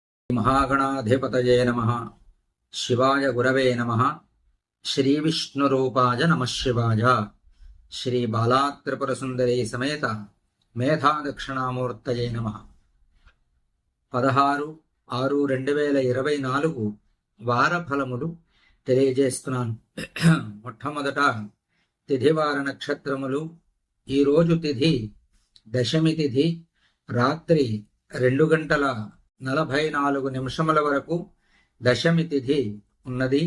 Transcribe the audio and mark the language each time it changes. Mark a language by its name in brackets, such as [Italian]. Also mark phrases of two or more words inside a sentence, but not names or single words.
[Sanskrit] महागणाधिपतये नमः। शिवाय गुरवे नमः। श्री विष्णुरूपाय नमः शिवाय। श्री बालात्रिपुरसुंदरी समेत मेधा दक्षिणामूर्तये नमः। [Telugu] 16/6/2024 వార ఫలములు తెలియజేస్తున్నాను. మొట్టమొదట తిథివార నక్షత్రములు. ఈరోజు తిథి దశమి తిథి. రాత్రి 2:44 వరకు దశమి తిథి ఉన్నది.